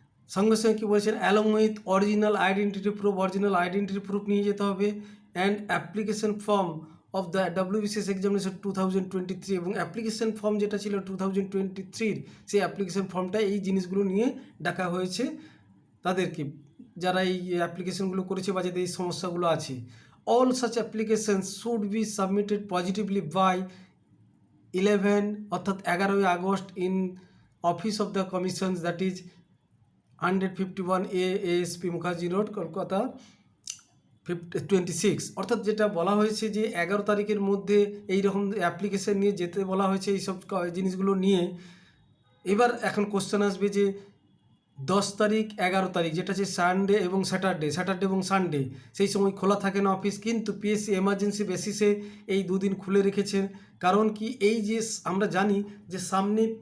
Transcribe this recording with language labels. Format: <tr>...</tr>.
<bn>সঙ্গে সঙ্গে কী বলেছেন,</bn> <en>along with original identity proof</en> <bn>নিয়ে যেতে হবে,</bn> <en>and application form of the WBCS examination 2023</en> <bn>এবং অ্যাপ্লিকেশন ফর্ম যেটা ছিল 2023 সেই অ্যাপ্লিকেশন ফর্মটা, এই জিনিসগুলো নিয়ে ডাকা হয়েছে তাদেরকে, যারা এই অ্যাপ্লিকেশনগুলো করেছে বা যাদের এই সমস্যাগুলো আছে।</bn> <en>All such applications should be submitted positively by 11</en> <bn>অর্থাৎ 11ই August</bn> <en>in office of the commissions, that is 151 ASP Mukherjee road, Kolkata 26।</en> <bn>অর্থাৎ যেটা বলা হয়েছে যে 11 তারিখের মধ্যে এই রকম অ্যাপ্লিকেশন নিয়ে যেতে বলা হয়েছে এইসব জিনিসগুলো নিয়ে। এবার এখন কোশ্চেন আসবে যে 10 তারিখ 11 তারিখ যেটা হচ্ছে সানডে এবং স্যাটারডে এবং সানডে, সেই সময় খোলা থাকে না অফিস, কিন্তু পিএসসি এমার্জেন্সি বেসিসে এই দুদিন খুলে রেখেছেন। কারণ কি, এই যে আমরা জানি যে সামনে</bn>